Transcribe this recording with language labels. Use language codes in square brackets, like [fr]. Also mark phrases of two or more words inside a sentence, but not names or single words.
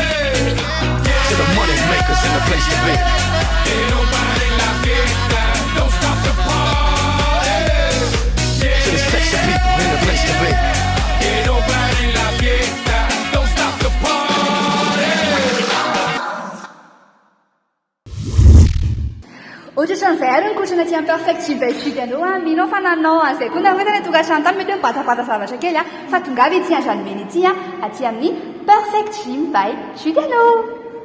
[en] To the money makers in the place to be. [es] Que no pare la fiesta, [en] don't stop the party. To the sexy people in the place to be. [es] Que no pare la fiesta, [en] don't stop the party. [mg] Ohatrany ary nikotrana aty amin'ny perfect gym by Judy anao minao fa nanao an'izay koa nahoetana tokantrano tany mety hoe mibatabata zavatra kely fa tonga avy ety androany meny ety aty amin'ny perfect gym by Judy anao.